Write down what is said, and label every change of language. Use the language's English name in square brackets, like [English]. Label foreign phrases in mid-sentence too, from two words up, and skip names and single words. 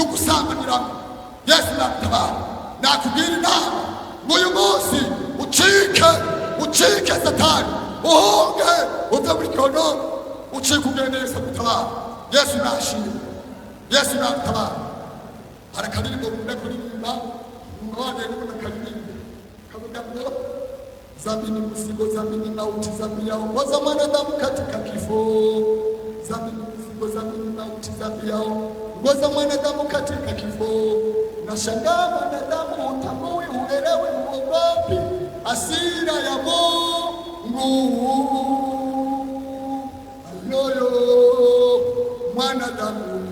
[Kinyarwanda] gusambaniramo Yesu natabara nakubwira inama uyu munsi ucike satani uhunge uve muri gihonomu ucike ugende Yesu gutabara Yesu nashimye Yesu natabara hari akaririmbo nkunda kuririmba umubane n'umuntu akaririmba kavuga ngo [Swahili] zamini mzigo zamini mauti zamini yao ngoza mwanadamu katika kifo zamini mzigo zamini mauti zamini yao ngoza mwanadamu katika kifo nashangaa mwanadamu utambui uelewe uogopi hasira ya Mungu ayoyo mwanadamu